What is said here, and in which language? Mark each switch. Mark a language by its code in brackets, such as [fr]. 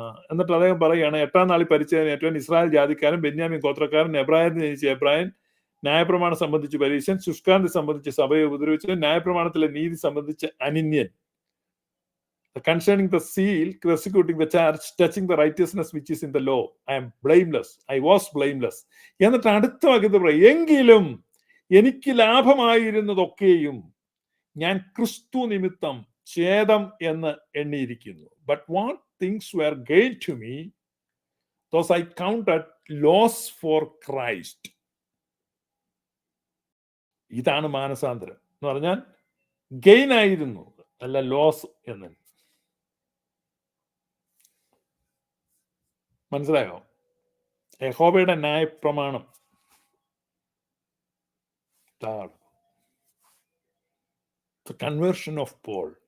[ml] എന്നിട്ട് അദ്ദേഹം പറയുകയാണ്, 8-ാം നാളിൽ പരിച്ഛേദന ഏറ്റവൻ ഇസ്രായേൽ ജാതിക്കാരൻ, ബെന്യാമിൻ ഗോത്രക്കാരൻ, എബ്രായത്തിൽ ജനിച്ച എബ്രായൻ, ന്യായപ്രമാണം സംബന്ധിച്ച് പരീശൻ, ശുഷ്കാന്തി സംബന്ധിച്ച് സഭയെ ഉപദ്രവിച്ചവൻ, ന്യായപ്രമാണത്തിലെ നീതി സംബന്ധിച്ച് അനിന്യൻ, [en] concerning the seal, persecuting the church, touching the righteousness which is in the law, I am blameless, I was blameless. [ml] എന്നിട്ട് അടുത്ത വാക്യത്തിൽ പറയും, എങ്കിലും എനിക്ക് ലാഭമായിരുന്നതൊക്കെയും ഞാൻ ക്രിസ്തു നിമിത്തം ഛേദം എന്ന് എണ്ണിയിരിക്കുന്നു. [en] But what things were gained to me, those I counted loss for Christ. [ml] ഇതാണ് മാനസാന്തരം എന്ന് പറഞ്ഞാൽ, ഗെയിൻ ആയിരുന്നു അല്ല ലോസ് എന്ന്. മനസ്സിലായോ? യഹോവയുടെ ന്യായപ്രമാണം കൺവേർഷൻ ഓഫ് പോൾ.